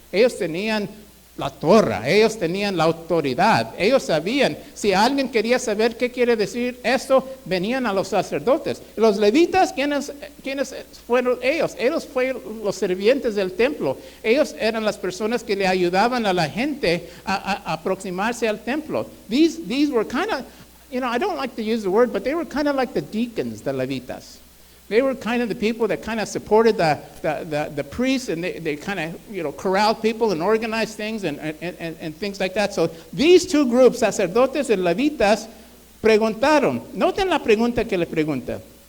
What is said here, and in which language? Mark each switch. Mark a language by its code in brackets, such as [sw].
[es] Ellos tenían la Torah, ellos tenían la autoridad, ellos sabían, si alguien quería saber qué quiere decir esto, venían a los sacerdotes. Los levitas, ¿quiénes fueron ellos? Ellos fueron los sirvientes del templo, ellos eran las personas que le ayudaban a la gente a aproximarse al templo. [en] These were kind of, I don't like to use the word, but they were kind of like the deacons, the levitas. They were kind of the people that kind of supported the priests, and they kind of, corralled people and organized things and things like that. So these two groups, [es] sacerdotes y levitas, preguntaron. Noten la pregunta que le pregunta.